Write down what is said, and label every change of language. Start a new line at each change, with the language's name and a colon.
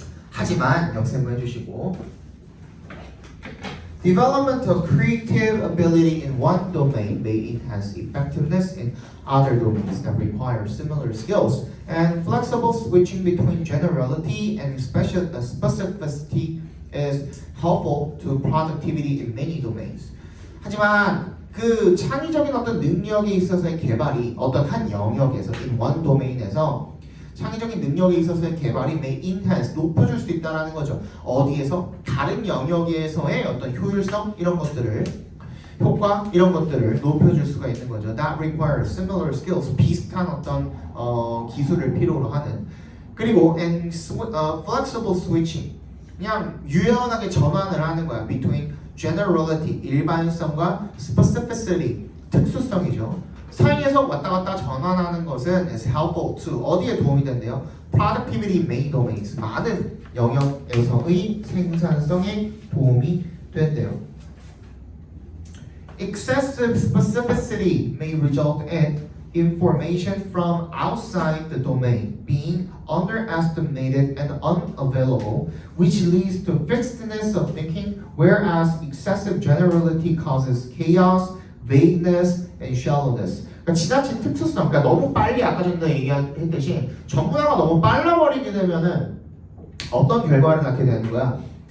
Korean: 하지만 역셈을 해주시고,
English: development of creative ability in one domain may enhance effectiveness in other domains that require similar skills, and flexible switching between generality and specificity is helpful to productivity in many domains.
Korean: 하지만 그 창의적인 어떤 능력에 있어서의 개발이 어떤 한 영역에서
English: in one domain
Korean: 에서 창의적인 능력에 있어서의 개발이
English: may enhance,
Korean: 높여줄 수 있다는 거죠. 어디에서? 다른 영역에서의 어떤 효율성 이런 것들을, 효과 이런 것들을 높여줄 수가 있는 거죠.
English: That requires similar skills,
Korean: 비슷한 어떤 기술을 필요로 하는. 그리고
English: and flexible switching,
Korean: 그냥 유연하게 전환을 하는 거야.
English: Between generality,
Korean: 일반성과
English: specificity,
Korean: 특수성이죠. 사이에서 왔다 갔다 전환하는 것은
English: is helpful to,
Korean: 어디에 도움이 된대요?
English: Productivity main domains,
Korean: 많은 영역에서의 생산성에 도움이 된대요.
English: Excessive specificity may result in information from outside the domain being underestimated and unavailable, which leads to fixedness of thinking, whereas excessive generality causes chaos, vagueness, and shallowness.
Korean: 그러니까 지나친 특수성, 그러니까 너무 빨리 아까 전에 얘기했듯이 전문화가 너무 빨라버리게 되면은 어떤 결과를 낳게 되는 거야?